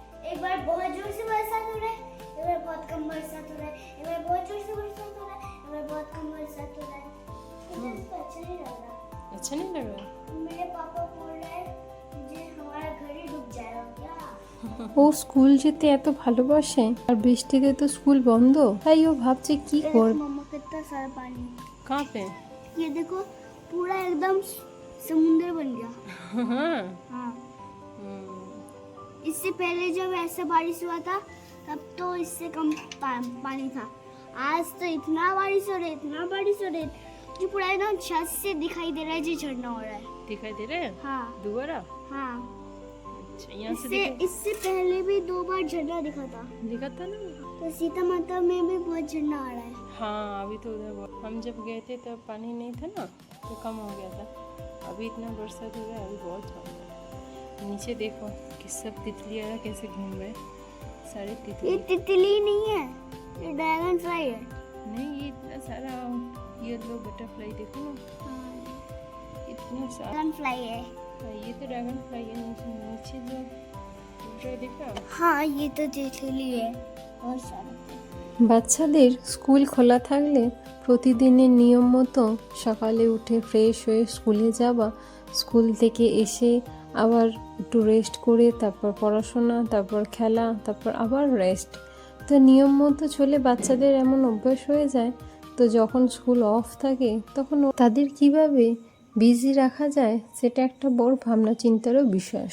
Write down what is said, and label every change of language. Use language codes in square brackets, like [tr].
[hi] एक बार बहुत जोर से बरसात हो रहा है, एक बार बहुत कम बरसात हो रहा है, एक बार बहुत जोर से बरसात हो रहा है, एक बार बहुत कम बरसात हो रहा है। मुझे इसका अच्छा नहीं लग रहा। अच्छा नहीं लग रहा? मेरे पापा बोल रहे हैं मुझे हमारा घर ही डूब जाएगा क्या। [bn] ও স্কুল যেতে এত ভালোবাসে, আর বৃষ্টিতে তো স্কুল বন্ধ, তাই ও ভাবছে কি করবে। [hi] मम्मा कितना सारा पानी। कहाँ पे? ये देखो पूरा एकदम समुंदर बन गया। हाँ। हाँ, इससे पहले जब ऐसा बारिश हुआ था तब तो इससे कम पानी था। आज तो इतना बारिश हो रहा है, इतना बारिश हो रहा है कि पूरा एकदम छत से दिखाई दे रहा है, जी झरना हो रहा है। दिखाई दे रहे हैं? हाँ दोबारा? हाँ, अच्छा, यहाँ से इससे पहले भी 2 बार झरना दिखा था। दिखा था ना? तो सीता माता में भी बहुत झरना आ रहा है। हाँ, अभी तो उधर हम जब गए थे तब पानी नहीं था ना, तो कम हो गया था। अभी इतना बरसात हो रहा है, अभी बहुत ज़्यादा। नीचे देखो कि सब तितलियाँ कैसे घूम रहे हैं, सारे ये तितली। तितली नहीं है, ये ड्रैगन फ्लाई है। नहीं, ये इतना सारा [en] yellow butterfly [hi] देखो ना, इतना सारा। ड्रैगन फ्लाई है। ये तो ड्रैगन फ्लाई है। नीचे जो उड़ रहा है देखा? हाँ, ये तो तितली है बहुत सारा। [bn] বাচ্চাদের স্কুল খোলা থাকলে প্রতিদিনের নিয়ম মতো সকালে উঠে ফ্রেশ হয়ে স্কুলে যাওয়া, স্কুল থেকে এসে আবার একটু রেস্ট করে তারপর পড়াশোনা, তারপর খেলা, তারপর আবার রেস্ট। তো নিয়ম মতো চলে বাচ্চাদের এমন অভ্যাস হয়ে যায়। তো যখন স্কুল অফ থাকে তখন তাদের কিভাবে বিজি রাখা যায় সেটা একটা বড় ভাবনা চিন্তারও বিষয়।